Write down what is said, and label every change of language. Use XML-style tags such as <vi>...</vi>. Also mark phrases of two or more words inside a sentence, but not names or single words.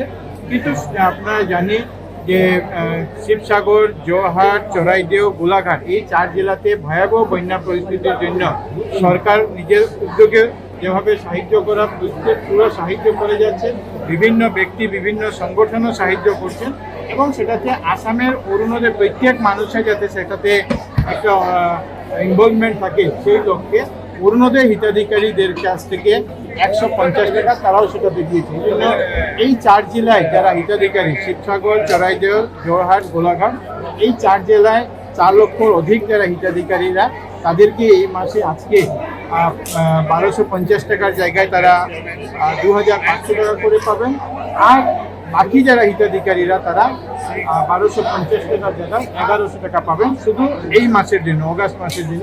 <bn>কিন্তু আপনারা জানি যে শিবসাগর, জোরহাট, চরাইদেও, গোলাঘাট এই 4 জেলাতে ভয়াবহ বন্যা পরিস্থিতির জন্য সরকার নিজের উদ্যোগে যেভাবে সাহায্য করা পুরো সাহায্য করে যাচ্ছে, বিভিন্ন ব্যক্তি বিভিন্ন সংগঠনও সাহায্য করছেন এবং সেটাতে আসামের অরুণোদয় প্রত্যেক মানুষের যাতে সেটাতে একটা ইনভলভমেন্ট থাকে সেই লক্ষ্যে অরুণোদয় হিতাধিকারীদের কাছ থেকে 150 টাকা তারাও সেটাতে দিয়েছে। এই জন্য এই 4 জেলায় যারা হিতাধিকারী শিবসাগর, চরাইদেও, জোরহাট, গোলাঘাট এই 4 জেলায় 4 লক্ষর অধিক যারা হিতাধিকারীরা তাদেরকে এই মাসে আজকে 1250 টাকার জায়গায় তারা 2500 টাকা করে পাবেন। আর বাকি যারা হিতাধিকারীরা তারা 1250 টাকার জায়গায় 1100 টাকা পাবেন শুধু এই মাসের জন্য, অগাস্ট মাসের জন্য।</bn>